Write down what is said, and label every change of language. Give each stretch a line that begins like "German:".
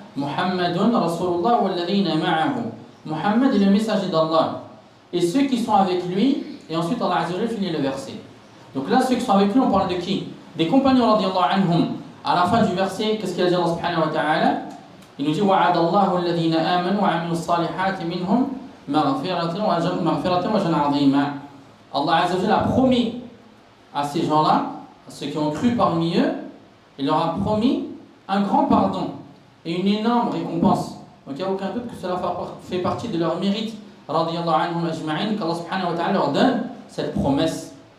Arabic: Muhammadun Rasulullah walladhina ma'ahu.
French: Muhammad est le messager d'Allah et ceux qui sont avec lui, et ensuite Allah Azza wa Jalla finit le verset. Donc là, ceux qui sont avec lui, on parle de qui? Des compagnons radiyallahu anhum. À la fin du verset, qu'est-ce qu'il a dit Allah subhanahu wa ta'ala?
Arabic: Il nous dit وَعَدَ اللَّهُ الَّذِينَ آمَنُوا وَعَمِلُوا الصَّالِحَاتِ مِنْهُمْ مَغْفِرَةً وَأَجْرًا عَظِيمًا.
French: Allah Azza wa Jalla a promis à ces gens-là, à ceux qui ont cru parmi eux, il leur a promis un grand pardon et une énorme récompense. Donc il n'y a aucun doute que cela fait partie de leur mérite,
Arabic: radiyallahu anhum ajma'in,
French: qu'Allah subhanahu wa ta'ala leur donne cette promesse.